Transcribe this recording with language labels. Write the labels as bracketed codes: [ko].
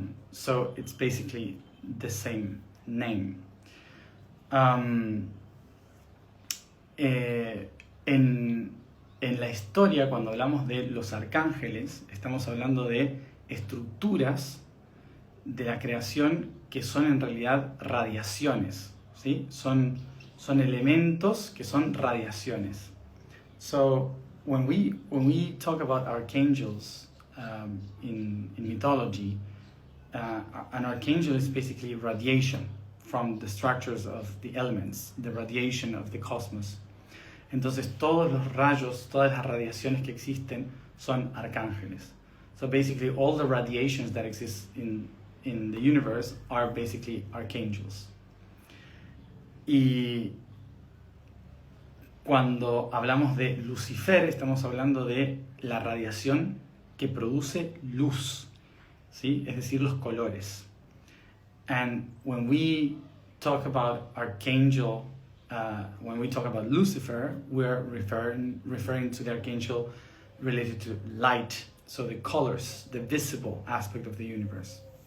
[en] So it's basically the same name. [es] En la historia, cuando hablamos de los arcángeles, estamos hablando de estructuras de la creación que son en realidad radiaciones, ¿sí? Son elementos que son radiaciones. [en] So, when we talk about archangels in mythology, an archangel is basically radiation from the structures of the elements, the radiation of the cosmos. [es] Entonces todos los rayos, todas las radiaciones que existen son arcángeles. [en] So basically all the radiations that exist in the universe are basically archangels. [es] Y cuando hablamos de Lucifer, estamos hablando de la radiación que produce luz, ¿sí? Es decir, los colores. [en] And when we talk about archangel, when we talk about Lucifer, we're referring to the archangel related to light, so the colors, the visible aspect of the universe.